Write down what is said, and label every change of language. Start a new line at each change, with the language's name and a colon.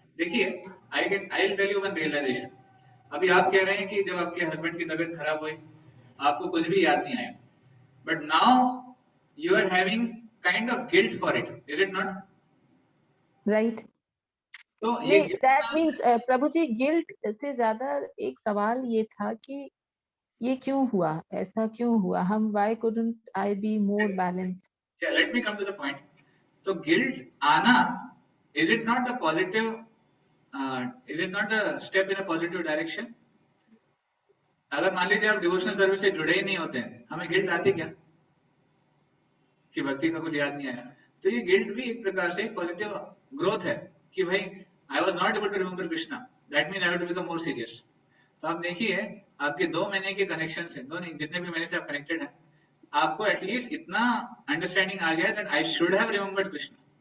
Hindi: देखिए,
English: I will tell you one realisation.
Hindi: अभी आप कह रहे हैं कि जब आपके हस्बैंड की तबीयत खराब हुई, आपको कुछ भी याद नहीं आया,
English: But now you are having kind of guilt for it, is it not? Right.
Hindi: तो ये नहीं,
English: that means
Hindi: Prabhu ji, guilt से ज्यादा एक सवाल ये था कि ये क्यों हुआ, ऐसा क्यों हुआ, हम
English: why couldn't I be more balanced? Yeah, let me come to the point.
Hindi: तो guilt आना,
English: is it not a positive, is it not a step in a positive direction?
Hindi: अगर मान लीजिए आप डिवोशनल सर्विस से जुड़े ही नहीं होते हैं, हमें गिल्ट आती क्या कि भक्ति का कुछ याद नहीं आया? तो ये गिल्ट भी एक प्रकार से पॉजिटिव ग्रोथ है कि भाई
English: I was not able to remember Krishna, that mean I have to become more serious.
Hindi: तो आप देखिए आपके 2 महीने के कनेक्शन से, दो नहीं जितने भी महीने से आप कनेक्टेड हैं, आपको एटलीस्ट इतना अंडरस्टैंडिंग आ गया
English: That I should have remembered Krishna.